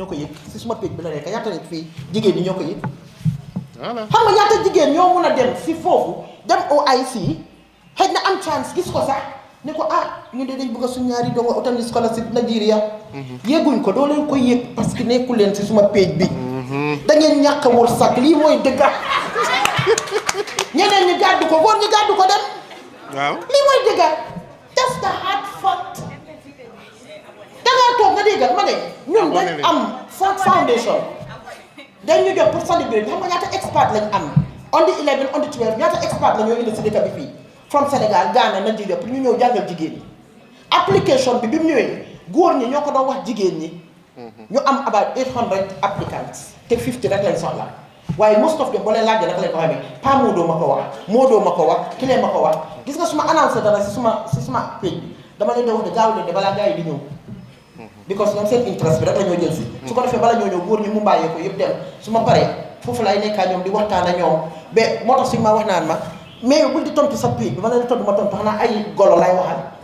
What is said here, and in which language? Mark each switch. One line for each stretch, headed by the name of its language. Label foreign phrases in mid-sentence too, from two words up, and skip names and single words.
Wolof: ko yëg si suma page bi la nekk ñaata nit fii jigéen ñi ñoo ko yëg xam nga ñaata jigéen ñoo mun a dem si foofu dem OIC xëy na am chance gis ko sax ne ko ñu de dañ bëgg a suñu ñaari doom utali scholarship Nigeria yëguñ ko doo leen ko yëg parce que nekku leen si suma page bi da ngeen ñàkk a wërsëg lii mooy dëgga ñeneen ñi gàddu ko góor ñi gàddu ko dem lii mooy dëgga
English: that's the hard fact
Wolof: dangaa toog nga déggal ma ne ñun dañ am Ford Foundation dañ ñu jox
French: pour célébrer
Wolof: xam nga ñaata expert lañ am
English: on the 11 on the 12
Wolof: ñaata expert la ñoo indi si dëkk bi fii from Sénégal Ghana Nigeria pour ñu ñëw jàngal jigéen ñi application bi mu ñëwee góor ñi ñoo ko doon wax jigéen ñi ñu am
English: about 800 applicants
Wolof: te 50 rek lañ soxla waaye
English: most of them
Wolof: boo leen laajee naka lañ ko xamee pas Modou ma ko wax Modou ma ko wax Kile ma ko wax gis nga suma annoncé dara si suma page bi dama leen di wax de gaaw leen de balaa gars yi di ñëw because ñoom seen interest bi rek la ñoo jël si su ko defee bala ñoo ñëw góor ñi mu bàyyee ko yëpp dem su ma paree foofu lay nekkaa ñoom di waxtaan ak ñoom ba moo tax suñu ma wax naan ma mais bul di tontu sa page bi ma leen di tontu ma tontu xanaa ay golo lay waxal